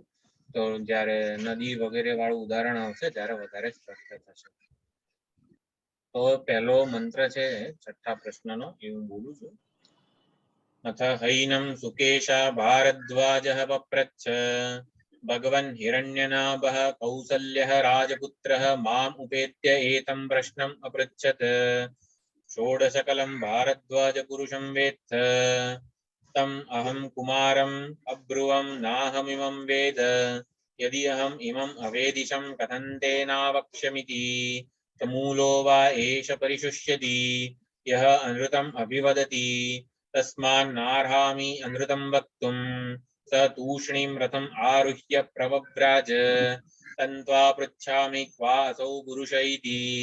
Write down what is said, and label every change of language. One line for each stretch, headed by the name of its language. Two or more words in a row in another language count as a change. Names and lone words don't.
Gujarati: તો જયારે નદી વગેરે વાળું ઉદાહરણ આવશે ત્યારે વધારે સ્પષ્ટ થશે. તો પહેલો મંત્ર છે છઠ્ઠા પ્રશ્નનો, એ હું બોલું છું.
Sanskrit: અથ હૈનમ સુકેશા ભારદ્વાજઃ પપ્રચ્છ ભગવन् हिरण्यनाभः कौसल्यः राजपुत्रः माम् उपेत्य एतं प्रश्नम् अपृच्छत्। षोडशकलं भारद्वाज पुरुषं वेत्थ तम् अहं कुमारम् अब्रुवं नाहमिमं वेद यदि अहम् इमम् अवेदिशं कथं तेनावक्ष्यमिति तमूलो वा एष परिशुष्यति यः अनृतम् अभिवदति तस्मान्नार्हामि अनृतं वक्तुम् स तूष्णीं रथम् आरुह्य प्रवव्राज तन्त्वा पृच्छामि क्वासौ पुरुष इति।